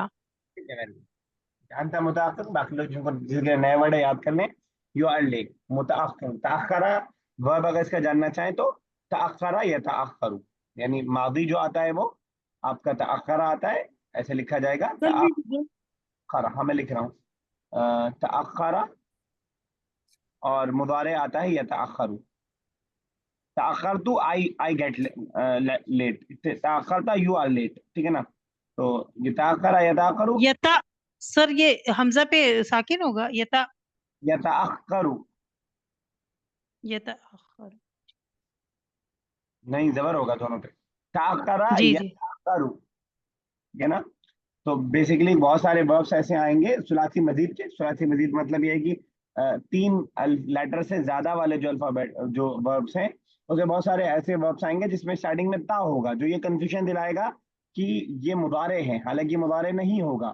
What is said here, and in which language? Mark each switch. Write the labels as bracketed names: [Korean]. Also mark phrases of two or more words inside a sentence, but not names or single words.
[Hindi] ठीक है, [Arabic] أنت متأخر, [Hindi] बाकी लोग जिनको जिसके नए वर्ड है याद करने, [English] you are late, [Hindi] मुताखिर, ताखरा, वर्ब अगर इसका जानना चाहें तो [Arabic] تأخر يتأخر, [Hindi] यानी मादी जो आता है वो आपका ताखरा आता है, ऐसे लिखा जाएगा सर ये ताखरा। हाँ मैं लिख रहा हूँ ताखरा, और मुदारे आता है [Arabic] يتأخر. [English] ताखरतु, I get late, ताखरता you are late, [Hindi] ठीक है ना? तो ये [Arabic] تأخر يتأخر यता, [Hindi] सर ये हमजा पे साकिन होगा, यता, [Arabic] يتأخر, يتأخر. [Hindi] नहीं, जबर होगा दोनों पे, ताकरा जी या जी। ताकरू, ठीक है ना। तो बेसिकली बहुत सारे वर्ब्स ऐसे आएंगे [Arabic] ثلاثي مزيد [Hindi] के। [Arabic] ثلاثي مزيد [Hindi] मतलब ये है कि तीन लेटर से ज्यादा वाले जो अल्फाबेट जो वर्ब्स हैं, उसमें बहुत सारे ऐसे वर्ब्स आएंगे जिसमें स्टार्टिंग में ता होगा, जो ये कंफ्यूजन दिलाएगा कि ये मुदारे हैं, हालांकि मुदारे नहीं होगा।